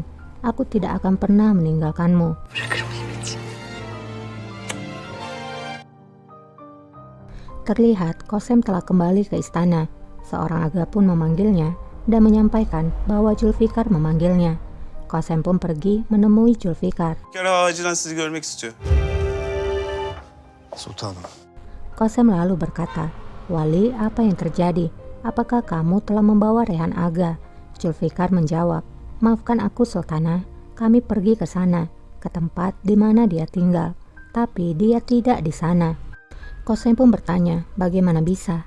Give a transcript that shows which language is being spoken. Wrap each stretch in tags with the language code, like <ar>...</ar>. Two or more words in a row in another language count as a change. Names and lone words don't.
<id>Aku tidak akan pernah meninggalkanmu." Terlihat Qasem telah kembali ke istana. Seorang aga pun memanggilnya dan menyampaikan bahwa Zulfikar memanggilnya. Qasem pun pergi menemui Zulfikar.</id> <tr>Acilen sizi görmek istiyor. Sultanım.</tr> <id>Qasem lalu berkata, "Wali, apa yang terjadi? Apakah kamu telah membawa Rehan Aga?" Zulfikar menjawab, "Maafkan aku Sultanah, kami pergi ke sana, ke tempat di mana dia tinggal, tapi dia tidak di sana." Qasem pun bertanya, "Bagaimana bisa?</id>